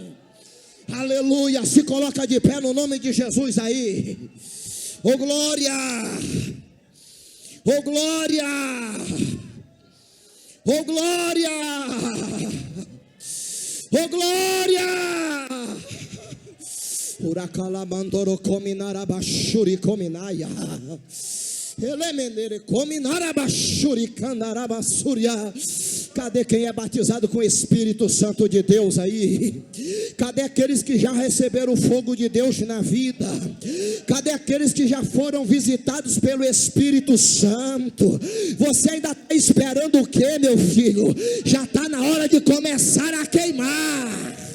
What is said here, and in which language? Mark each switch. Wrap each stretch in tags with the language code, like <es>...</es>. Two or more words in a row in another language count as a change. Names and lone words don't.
<pt>Aleluia. Se coloca de pé no nome de Jesus aí. Oh glória. Oh glória. Oh glória. Oh glória. Uracalamandoro cominarabashuri cominaia. Elemenere cominarabashuri candarabasuria. Cadê quem é batizado com o Espírito Santo de Deus aí? Cadê aqueles que já receberam o fogo de Deus na vida? Cadê aqueles que já foram visitados pelo Espírito Santo? Você ainda está esperando o que, meu filho? Já está na hora de começar a queimar.</pt>